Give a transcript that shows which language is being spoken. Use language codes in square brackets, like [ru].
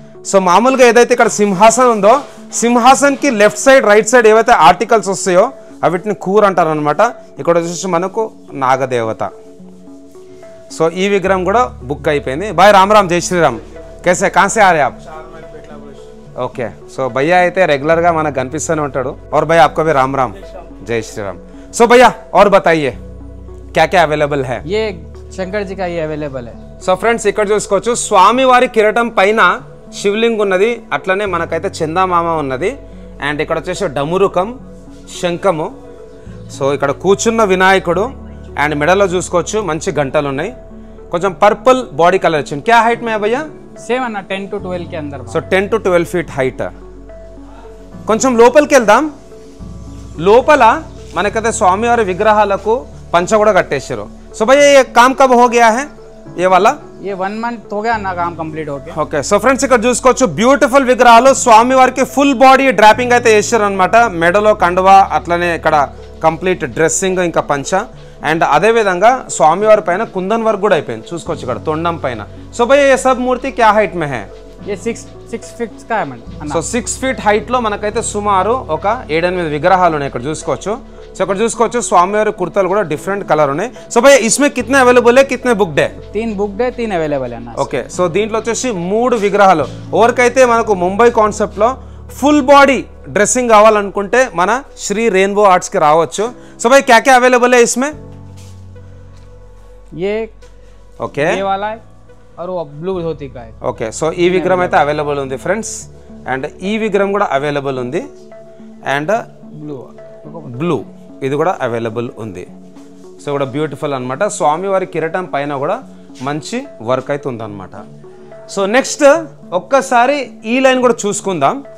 [te] So మామూలుగా ఏదైతే ఇక్కడ సింహాసనం ఉందో సింహాసన్కి లెఫ్ట్ సైడ్ రైట్ సైడ్ ఏవైతే ఆర్టికల్స్ వస్తాయో అవిటిని కూర అంటారు అనమాట. ఇక్కడ వచ్చేసి మనకు నాగదేవత. సో ఈ విగ్రహం కూడా బుక్ అయిపోయింది. [hi] బాయ్ రామ్ రామ్, జై శ్రీరామ్. कैसे कहाँ से आ रहे आप? ओके. [te] సో భయ్యా అయితే రెగ్యులర్ గా మనకు కనిపిస్తూనే ఉంటాడు. [hi] और भैया आपको भी राम राम, जय श्री राम. సో भैया और बताइए क्या क्या अवेलेबल है? ये शंकर जी का ये अवेलेबल है. [te] సో ఫ్రెండ్స్ ఇక్కడ చూసుకోవచ్చు స్వామి వారి కిరీటం పైన శివలింగ్ ఉన్నది, అట్లనే మనకైతే చందామామ ఉన్నది. అండ్ ఇక్కడ వచ్చేసి డమురుకం, శంఖము. సో ఇక్కడ కూర్చున్న వినాయకుడు అండ్ మెడలో చూసుకోవచ్చు మంచి గంటలు ఉన్నాయి. కొంచెం పర్పుల్ బాడీ కలర్ వచ్చింది. [hi] క్యా హైట్ మే భయ్యా? సేమ్ అన్న 10 to 12 के अंदर. [te] So 10 to 12 feet height. కొంచెం లోపలికి వెళ్దాం. లోపల మనకైతే స్వామివారి విగ్రహాలకు పంచ కూడా కట్టేశారు. [hi] సో భయ్యా ये काम कब हो गया है ये वाला? ये 1 month हो गया ना काम कंप्लीट हो गया. [te] ఓకే. సో ఫ్రెండ్స్ ఇక్కడ చూసుకోవచ్చు బ్యూటిఫుల్ విగ్రహాలు. స్వామి వారికి ఫుల్ బాడీ డ్రాపింగ్ అయితే వేసారు అనమాట. మెడలో కండువా, అట్లనే ఇక్కడ కంప్లీట్ డ్రెస్సింగ్, ఇంకా పంచ. అండ్ అదేవిధంగా స్వామివారి పైన కుందన్ వర్క్ కూడా అయిపోయింది. చూసుకోవచ్చు ఇక్కడ తొండం పైన. [hi] సో భయ్యా ये सब मूर्ति क्या हाइट में है? ये 6 feet का है मैंने. [te] సో 6 ఫీట్ హైట్ లో మనకైతే సుమారు ఒక 7-8 విగ్రహాలు ఉన్నాయి ఇక్కడ చూసుకోవచ్చు. సో ఇక్కడ చూసుకోవచ్చు స్వామివారి కుర్తాలు కూడా డిఫరెంట్ కలర్ ఉన్నాయి. [hi] సో భయ్యా इसमें कितने अवेलेबल है, कितने बुक्ड है? 3 बुक्ड है, 3 अवेलेबल है ना. [te] ఓకే. సో దీంట్లో వచ్చేసి 3 విగ్రహాలు. ఎవరికైతే మనకు ముంబై కాన్సెప్ట్ లో ఫుల్ బాడీ డ్రెస్సింగ్ కావాలనుకుంటే మన శ్రీ రెయిన్బో ఆర్ట్స్ కి రావచ్చు. [hi] సో భయ్యా क्या क्या अवेलेबल है इसमें? ये [te] ఓకే. [hi] ये वाला है और वो ब्लू धोती का है. [te] ఓకే. సో ఈ విగ్రహం అయితే అవైలబుల్ ఉంది ఫ్రెండ్స్. అండ్ ఈ విగ్రహం కూడా అవైలబుల్ ఉంది. అండ్ బ్లూ ఇది కూడా అవైలబుల్ ఉంది. సో కూడా బ్యూటిఫుల్ అనమాట. స్వామివారి కిరీటం పైన కూడా మంచి వర్క్ అయితే ఉందన్నమాట. సో నెక్స్ట్ ఒక్కసారి ఈ లైన్ కూడా చూసుకుందాం.